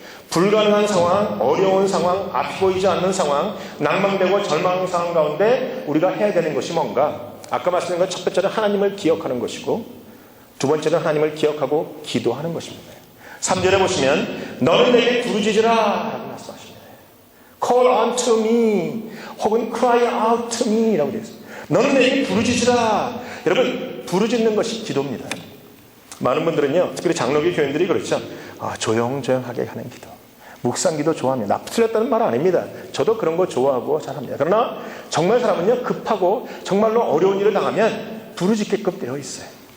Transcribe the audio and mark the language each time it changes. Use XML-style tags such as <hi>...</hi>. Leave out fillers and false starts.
<ko>불가능한 상황, 어려운 상황, 앞이 보이지 않는 상황, 낭망되고 절망한 상황 가운데 우리가 해야 되는 것이 뭔가? 아까 말씀드린 것 첫 번째는 하나님을 기억하는 것이고 두 번째는 하나님을 기억하고 기도하는 것입니다. 3절에 보시면 너는 내게 부르짖으라 라고 말씀하십니다.</ko> <en>Call unto me</en> <ko>혹은</ko> <en>cry out to me</en> <ko>라고 되어 있습니다. 너는 내게 부르짖으라. 여러분, 부르짖는 것이 기도입니다. 많은 분들은요, 특히 장로교 교인들이 그렇죠. 조용조용하게 하는 기도, 묵상 기도 좋아합니다. 틀렸다는 말 아닙니다. 저도 그런 거 좋아하고 잘합니다. 그러나 정말 사람은요, 급하고 정말로 어려운 일을 당하면 부르짖게끔 되어 있어요.</ko>